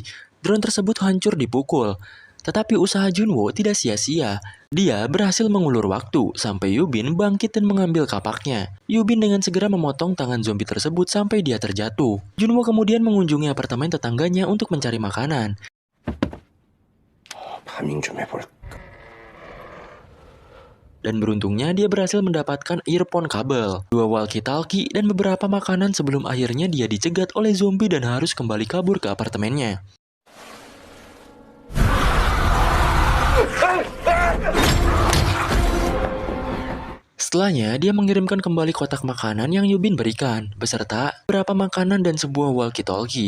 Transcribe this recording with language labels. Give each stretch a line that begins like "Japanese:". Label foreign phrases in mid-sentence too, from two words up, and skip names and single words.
Indonesian: Drone tersebut hancur dipukul. Tetapi usaha Junwo tidak sia-sia. Dia berhasil mengulur waktu sampai Yubin bangkit dan mengambil kapaknya. Yubin dengan segera memotong tangan zombie tersebut sampai dia terjatuh. Junwo kemudian mengunjungi apartemen tetangganya untuk mencari makanan.
Korean: 파밍 좀 해볼까?
Indonesian: Dan beruntungnya dia berhasil mendapatkan earphone kabel, 2 walkie-talkie, dan beberapa makanan sebelum akhirnya dia dicegat oleh zombie dan harus kembali kabur ke apartemennya. Setelahnya, dia mengirimkan kembali kotak makanan yang Yubin berikan, beserta beberapa makanan dan sebuah walkie-talkie.